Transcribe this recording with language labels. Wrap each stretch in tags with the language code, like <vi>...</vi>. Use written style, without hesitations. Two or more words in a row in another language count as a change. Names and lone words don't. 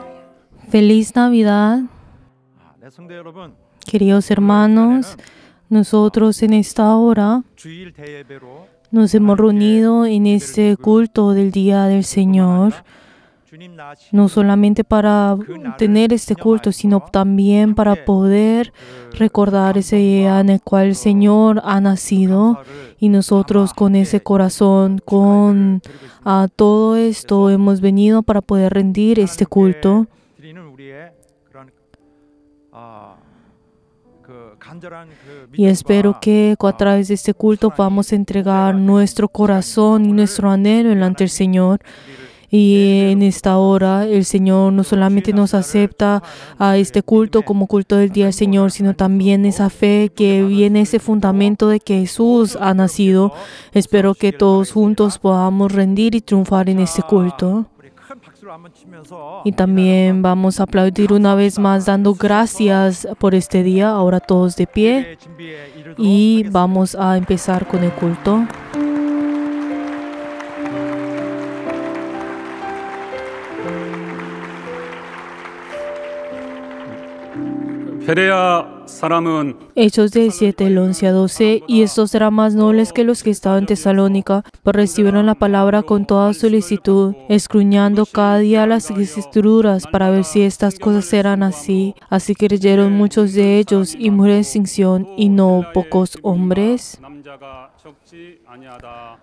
<es>Feliz Navidad,</es> <ko>네, 성도 여러분,</ko> <es>queridos hermanos. Nosotros en esta hora</es> <ko>주일 대예배로</ko> <es>nos hemos reunido en este culto del Día del Señor,</es> <ko>주님 나신</ko> <es>no solamente para tener este culto, sino también para poder recordar ese día en el cual el Señor ha nacido, y nosotros con ese corazón, con todo esto hemos venido para poder rendir este culto.</es> <ko>드리는 우리의 그런</ko> <es>Y espero que a través de este culto vamos a entregar nuestro corazón y nuestro anhelo delante del Señor. Y en esta hora el Señor no solamente nos acepta a este culto como culto del día del Señor, sino también esa fe que viene, ese fundamento de que Jesús ha nacido. Espero que todos juntos podamos rendir y triunfar en este culto. Y también vamos a aplaudir una vez más dando gracias por este día. Ahora todos de pie y vamos a empezar con el culto.</es> <ko>베레아 사람은</ko> <es>Hechos 17, el 11 a 12. Y estos eran más nobles que los que estaban en Tesalónica, pues recibieron la palabra con toda solicitud, escudriñando cada día las escrituras para ver si estas cosas eran así. Así que creyeron muchos de ellos y murió en extinción, y no pocos hombres.</es> <ko>남자가 적지 아니하다.</ko>